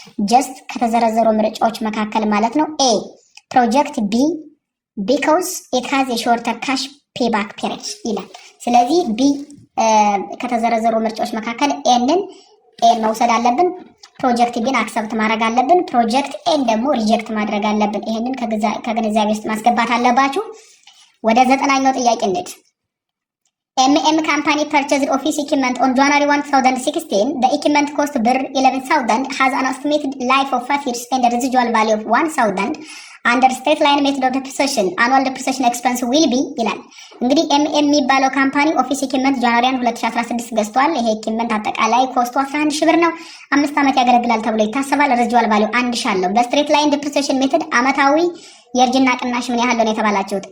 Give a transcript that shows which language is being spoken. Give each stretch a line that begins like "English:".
Amharic: ጀስት ከተዘረዘሩ ምርጫዎች መካከል ማለት ነው
English: ኤ ፕሮጀክት ቢ ቢኮዝ ኢት ሃዝ ኤ ሾርተር ካሽ ፔባክ ፔሪድ
Amharic: ይላል። ስለዚህ ቢ ከተዘረዘሩ ምርጫዎች መካከል ኤን መውሰድ አለብን። ፕሮጀክት ቢን አክሰፕት ማድረግ አለብን። ፕሮጀክት ኤን ደግሞ ሪጀክት ማድረግ አለብን። ይሄንን ከግንዛቤ ውስጥ ማስገባት አለባችሁ። ወደ 90ኛው ጥያቄ እንሂድ።
English: MM company purchased office equipment on January 1, 2016. The equipment cost ብር 11,000 has an estimated life of 5 years and a residual value of 1,000. Under straight line method of depreciation, annual depreciation expense will be
Amharic: ይላል። እንግዲህ MM የሚባለው ካምፓኒ ኦፊስ ኢኩዊፕመንት ጃንዋሪ 2016 ገዝቷል። ይሄ ኢኩዊፕመንት አጠቃላይ ኮስቱ 11000 ብር ነው። 5 ዓመት ያገለግላል ተብሎ ይታሰባል። ሬዚጁዋል ቫልዩ 1000 አለው። በስትሬት ላይን ዲፕሪሲዬሽን ሜተድ አመታዊ የእርጅና ቅናሽ ምን ያህል ነው የተባላችሁት?